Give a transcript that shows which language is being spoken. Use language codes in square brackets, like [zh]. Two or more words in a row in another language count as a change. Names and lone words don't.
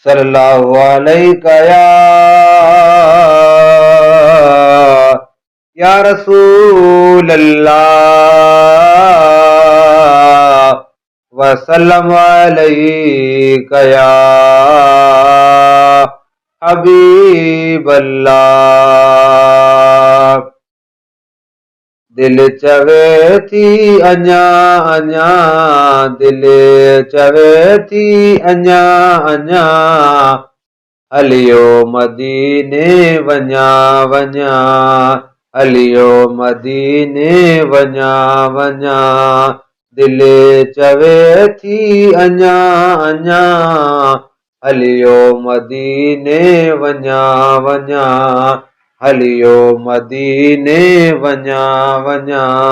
[ar] صلی اللہ علیہ یا، یا رسول اللہ، وسلم علیہ یا حبیب اللہ۔ [sd] دل چوي ٿي اڃا، اڃا، دل چوي ٿي اڃا، اڃا، هليو مديني وڃا، وڃا، هليو مديني وڃا، وڃا، دل چوي ٿي اڃا، اڃا، هليو مديني وڃا، وڃا، هليو مديني وڃا، وڃا۔